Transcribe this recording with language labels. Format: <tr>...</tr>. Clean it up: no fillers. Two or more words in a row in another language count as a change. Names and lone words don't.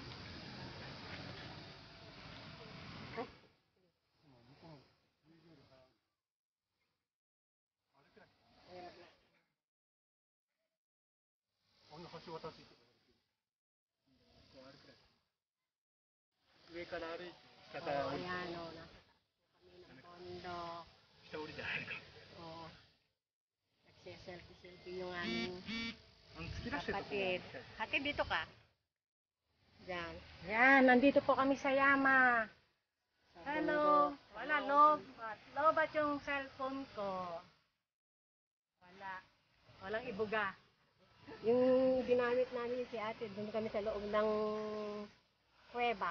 <ja>あんな橋渡っていって上から歩いて下から降りて下降りて入るか。</ja> <tl>Nagsiselfie-selfie yung aming</tl> <ja>突き出してるとこ</ja> <tl>kapatid. Ate, dito ka. Diyan. Yan, nandito po kami sa Yama. Hello. Wala, lobat yung cellphone ko. Wala. Walang ibuga. Yung ginamit namin si ate, doon kami sa loob ng kuweba.</tl>